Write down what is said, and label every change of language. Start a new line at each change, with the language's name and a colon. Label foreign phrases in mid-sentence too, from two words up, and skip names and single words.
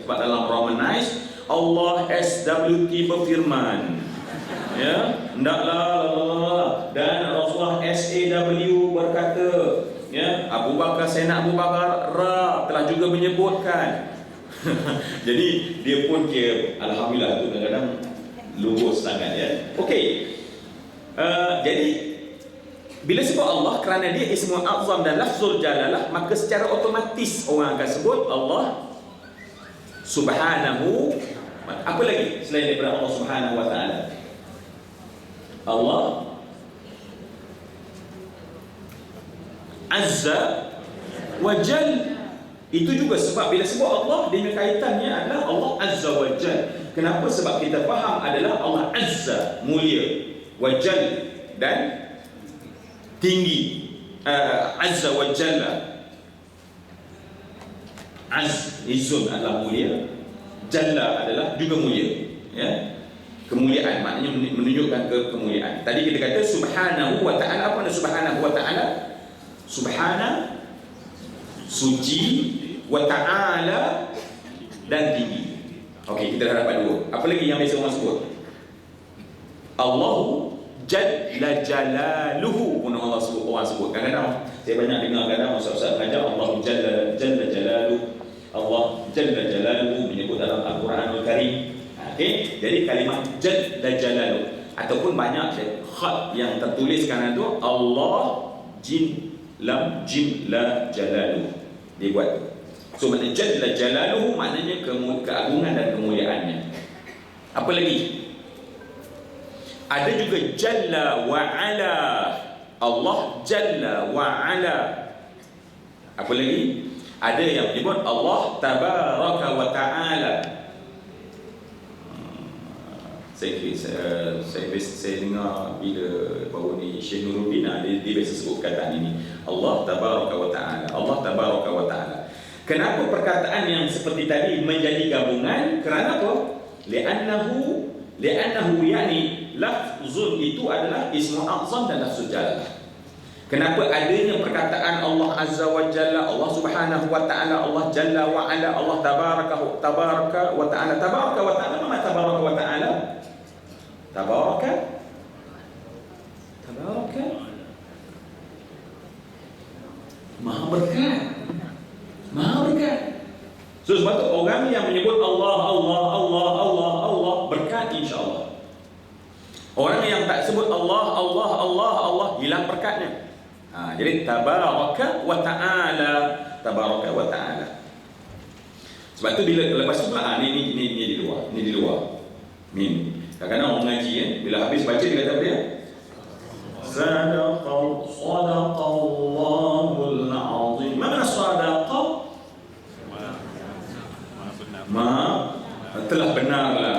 Malay: Sebab dalam Romanize, Allah SWT berfirman, ya, hendaklah, dan Rasulullah SAW berkata, ya, Abu Bakar, Sayyidina Abu Bakar telah juga menyebutkan. Jadi dia pun kira, alhamdulillah, tu kadang-kadang lurus sangat, ya. Okey. Jadi bila sebut Allah, kerana dia
Arabic: اسم الأعظم
Malay: dan
Arabic: لفظ الجلالة,
Malay: maka secara otomatis orang akan sebut
Arabic: الله سبحانه.
Malay: Apa lagi selain daripada
Arabic: الله سبحانه وتعالى? الله عز وجل.
Malay: Itu juga sebab bila sebut Allah, dia kaitannya adalah
Arabic: الله عز وجل.
Malay: Kenapa? Sebab kita faham adalah
Arabic: الله عز,
Malay: mulia,
Arabic: وجل,
Malay: dan tinggi.
Arabic: عز وجل,
Malay: Izzun adalah mulia, Jalla adalah juga mulia, ya. Kemuliaan maknanya menunjukkan kemuliaan. Tadi kita kata
Arabic: سبحانه وتعالى.
Malay: Apa makna
Arabic: سبحانه وتعالى?
Malay: Subhana, suci,
Arabic: وتعالى,
Malay: dan tinggi. Okey, kita dah dapat dua. Apa lagi yang biasa orang sebut?
Arabic: الله جل جلاله
Malay: pun orang sebut. Kadang-kadang saya banyak dengar kadang ustaz-ustaz mengajar
Arabic: الله جل جلاله, الله جل جلاله
Malay: menyebut dalam
Arabic: القرآن الكريم.
Malay: Okey, jadi kalimat
Arabic: جل جلاله
Malay: ataupun banyak khat yang tertulis kerana itu Allah Jin Lam Jim La Jalaluhu, dia buat tu. So maknanya
Arabic: جل جلاله
Malay: maknanya keagungan dan kemuliaannya. Apa lagi? Ada juga
Arabic: جل وعلا. الله جل وعلا.
Malay: Apa lagi? Ada yang menyebut
Arabic: الله تبارك وتعالى.
Malay: Saya dengar bila baru ni Syekh Nuruddin dia biasa sebut perkataan ini,
Arabic: الله تبارك وتعالى. الله تبارك وتعالى.
Malay: Kenapa perkataan yang seperti tadi menjadi gabungan? Kerana apa?
Arabic: لأنه يعني لفظ
Malay: itu adalah
Arabic: اسم أعظم
Malay: dan
Arabic: لفظ الجلالة.
Malay: Kenapa adanya perkataan
Arabic: الله عز وجل, الله سبحانه وتعالى, الله جل وعلا, الله تبارك وتعالى. تبارك وتعالى, apa تبارك وتعالى?
Malay: Tabaraka Maha berkat. So sebab tu orang yang menyebut Allah berkat, insya-Allah. Orang yang tak sebut Allah hilang berkatnya.
Arabic: Jadi تبارك وتعالى, تبارك وتعالى.
Malay: Sebab tu bila lepas tu ni di luar. Kadang-kadang orang mengaji kan, bila habis baca dia kata apa dia?
Arabic: صدق الله العظيم.
Malay: Mana sadaqa? Telah benarlah.